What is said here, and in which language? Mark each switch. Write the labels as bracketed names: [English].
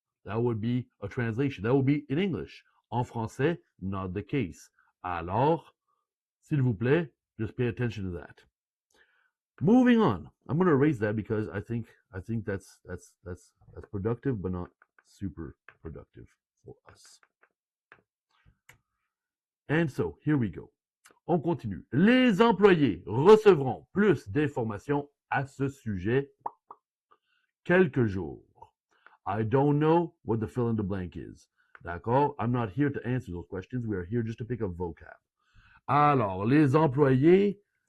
[English] That would be a translation. That would be in English. [French] En français, [English] not the case. [French] Alors, s'il vous plaît, [English] just pay attention to that. Moving on. I'm going to erase that because I think that's productive, but not super productive for us. And so, here we go. [French] On continue. Les employés recevront plus d'informations à ce sujet quelques jours. [English] I don't know what the fill in the blank is. [French] D'accord? [English] I'm not here to answer those questions. We are here just to pick up vocab. [French] Alors, les employés.